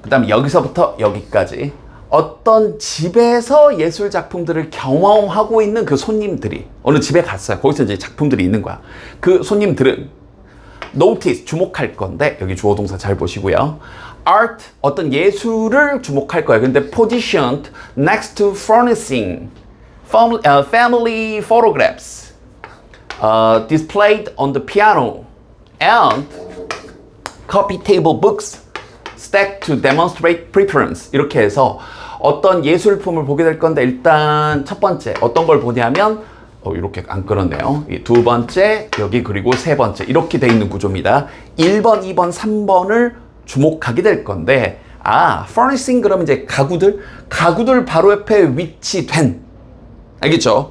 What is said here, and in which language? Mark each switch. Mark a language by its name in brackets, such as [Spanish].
[Korean] 그 다음에 여기서부터 여기까지 어떤 집에서 예술 작품들을 경험하고 있는 그 손님들이 어느 집에 갔어요. 거기서 이제 작품들이 있는 거야. 그 손님들은 notice, 주목할 건데 여기 주어 동사 잘 보시고요. art, 어떤 예술을 주목할 거예요. 근데 [English] positioned next to furnishing, family photographs, displayed on the piano, and coffee table books stacked to demonstrate preference. [Korean] 이렇게 해서 어떤 예술품을 보게 될 건데 일단 첫 번째 어떤 걸 보냐면 이렇게 안 끌었네요. 두 번째 여기 그리고 세 번째 이렇게 돼 있는 구조입니다. 1번, 2번, 3번을 주목하게 될 건데 furnishing 그러면 이제 가구들 바로 옆에 위치된 알겠죠?